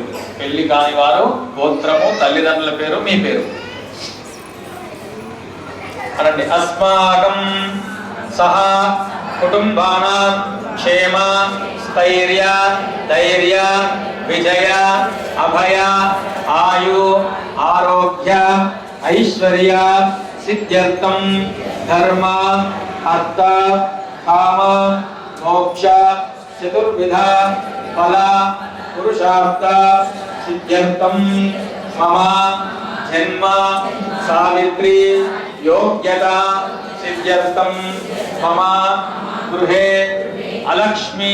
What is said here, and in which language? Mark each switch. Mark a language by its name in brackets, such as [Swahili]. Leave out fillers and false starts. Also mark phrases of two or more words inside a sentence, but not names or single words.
[Telugu] పెళ్లి కాని వారు గోత్రము, తల్లిదండ్రుల పేరు, మీ పేరు అనండి. [Sanskrit] అస్మాకం సహ కుటుంబానాం క్షేమ స్థైర్య ధైర్య విజయ అభయ ఆయు ఆరోగ్య ఐశ్వర్య सिद्ध्यर्थं धर्म अर्थ काम मोक्ष चतुर्विधा फल पुरुषार्थ सिद्ध्यर्थं मम जन्म सावित्री योग्यता सिद्ध्यर्थं मम गृहे अलक्ष्मी